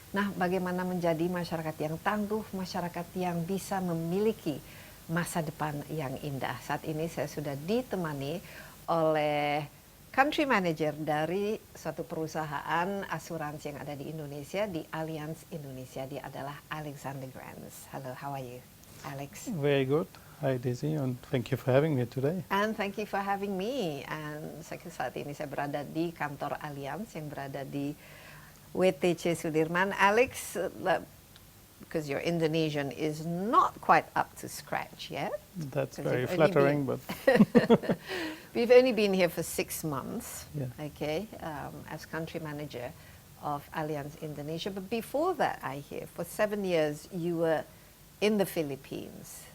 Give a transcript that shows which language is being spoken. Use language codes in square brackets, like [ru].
[id] Nah, bagaimana menjadi masyarakat yang tangguh, masyarakat yang bisa memiliki masa depan yang indah. Saat ini saya sudah ditemani oleh Country Manager dari suatu perusahaan asuransi yang ada di Indonesia, di Allianz Indonesia. Dia adalah Alexander Grenz. [en] Hello, how are you, Alex? Very good. Hi, Desi, and thank you for having me today. And thank you for having me. [id] And saat ini saya berada di kantor Allianz yang berada di WTC Sudirman. [en] Alex, because your Indonesian is not quite up to scratch yet. That's very flattering, but we've only been here for 6 months, yeah. Okay, as country manager of Allianz Indonesia. But before that, I hear, for 7 years, you were in the Philippines.